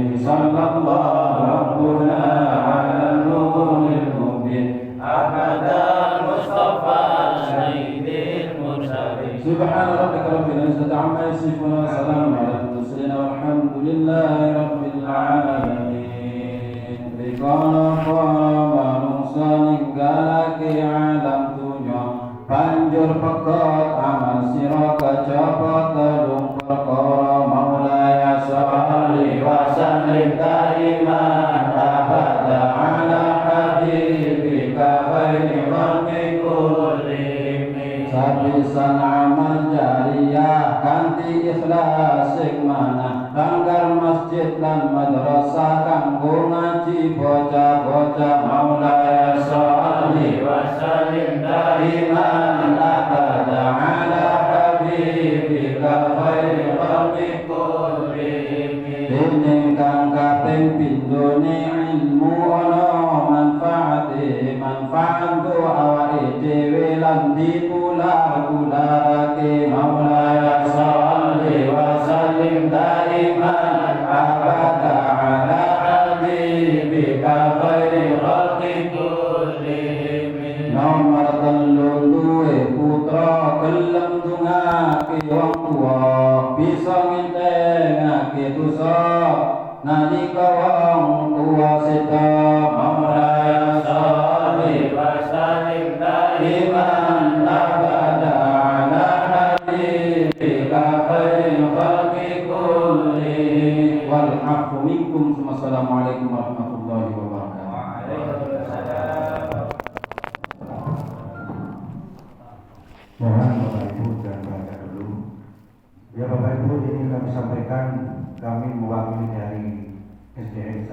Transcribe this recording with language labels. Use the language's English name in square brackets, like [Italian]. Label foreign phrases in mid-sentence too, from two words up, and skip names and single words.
[Arabic] صلى الله ربنا على النور المبين أحمد المصطفى سيد المرسلين. سبحان ربك رب العزة عما يصفون وسلام على المرسلين والحمد لله رب العالمين. [Javanese] Rikono para manusa ninggalaké alam dunya banjur pegot amal sira kejaba telung perkara [Arabic] مولاي صل وسلم دائما أبدا على حبيبك خير الخلق كلهم [Javanese] sabisan amal jariyah kanthi ikhlas sing manah langgar masjid lan madrasah kanggo ngaji bocah-bocah [Arabic] مولاي صل وسلم دائما أبدا على حبيبك خير الخلق كلهم [Javanese] dening kang kaping pindhone ilmu ana manfaate manfaat go awake dhewe lan dipular-pularake [Arabic] مولاي صل وسلم دائما أبدا على حبيبك خير الخلق كلهم [Javanese] nomor telu duwe putra gelem dungake wong tuwa bisa ngentengake dosa nalika wong tuwa seda [Arabic] مولاي صل وسلم دائما أبدا على حبيبك خير الخلق كلهم والعفو منكم. السلام عليكم ورحمة الله وبركاته. [Indonesian] Mohon Bapak Ibu dan baca dulu. Ya Bapak Ibu, ini kami sampaikan kami mewakili dari SDN